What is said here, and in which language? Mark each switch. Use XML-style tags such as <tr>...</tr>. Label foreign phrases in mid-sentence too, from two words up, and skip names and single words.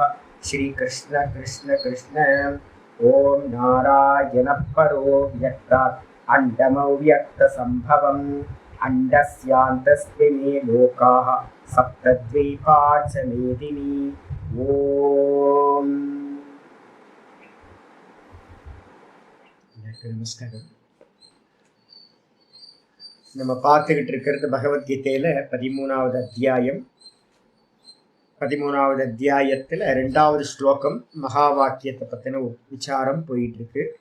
<sa>श्री कृष्ण कृष्ण कृष्ण। ओम नारायण परो व्यक्तात् अण्डमव्यक्तसम्भवम् अण्डस्यान्तस्मिन् लोकाः सप्तद्वीपा च मेदिनी।</sa> <ta>ओम நமஸ்காரம். நம்ம பார்த்துக்கிட்டு இருக்கிறது பகவத்கீதையில 13வது அத்தியாயம். 13வது அத்தியாயத்தில் 2வது ஸ்லோகம் மகா வாக்கியத்தை பற்றின விசாரம் போயிட்டு இருக்கு.</ta>